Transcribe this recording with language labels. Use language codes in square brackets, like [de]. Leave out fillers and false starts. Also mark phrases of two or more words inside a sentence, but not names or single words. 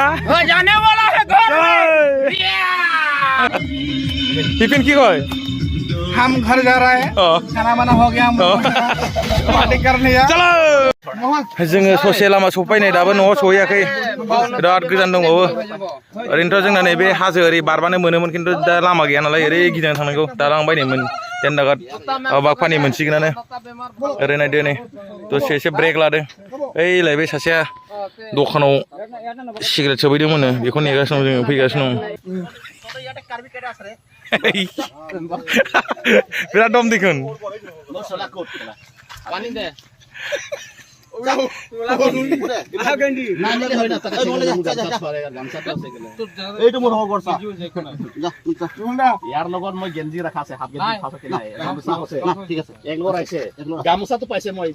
[hi] जाने वाला है घर टिफिन की कोई हम घर जा रहे हैं खाना बना हो गया हम पार्टी करने चलो [brx] जोङो ससे लामा सफैनाय दाबो न'आव सहैयाखै बिराद गोजान दंबावो ओरैनोथ' जोंना नैबे हाजो ओरै बारबानो मोनोमोन खिन्थु दा लामा गैया नालाय ओरै गिदिंना थांनांगौ दालां बायनायमोन देनदागाद बागफानि मोनसिगोनानो ओरै नायदो नै दसे एसे ब्रेक लादों ओइलाय बे सासेया दखानाव सिगारेट सोबैदोंमोननो बेखौ नेगासिनो दं जोङो फैगासिनो दं बिराद दम दिखुन [as] এইটো মোৰ হ'ব কৰছা ইয়াৰ লগত মই গেঞ্জি ৰাখা আছে হাফ গেঞ্জি ঠিক আছে এক লগত আহিছে গামোচাটো পাইছে মই